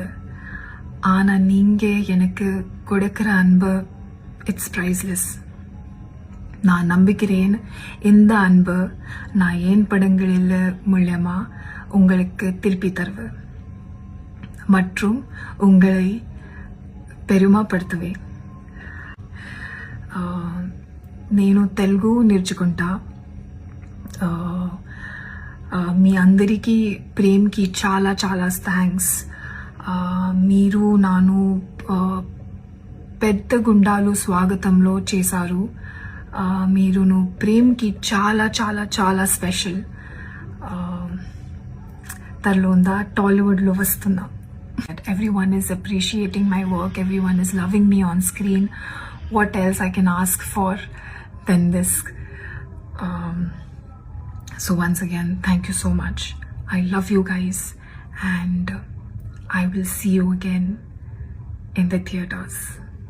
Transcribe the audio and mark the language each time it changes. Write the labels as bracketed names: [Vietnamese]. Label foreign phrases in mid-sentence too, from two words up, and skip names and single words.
[Tamil] ஆனால் நீங்கள் எனக்கு கொடுக்குற அன்பு [English] it's priceless. [Tamil] நான் நம்புகிறேன் இந்த அன்பு நான் ஏன் படங்களில் மூலமாக உங்களுக்கு திருப்பி தருவேன் மற்றும் உங்களை பெருமைப்படுத்துவேன். [Telugu] నేను తెలుగు నేర్చుకుంటా. మీ అందరికీ ప్రేమ్కి చాలా చాలా థ్యాంక్స్. మీరు నాను పెద్ద గుండాలు స్వాగతంలో చేశారు. మీరు ప్రేమ్కి చాలా చాలా చాలా స్పెషల్. తర్లోందా టాలీవుడ్లో వస్తున్నా. [English] Everyone is appreciating my work, everyone is loving me on screen. What else I can ask for than this? So once again, thank you so much. I love you guys, and I will see you again in the theaters.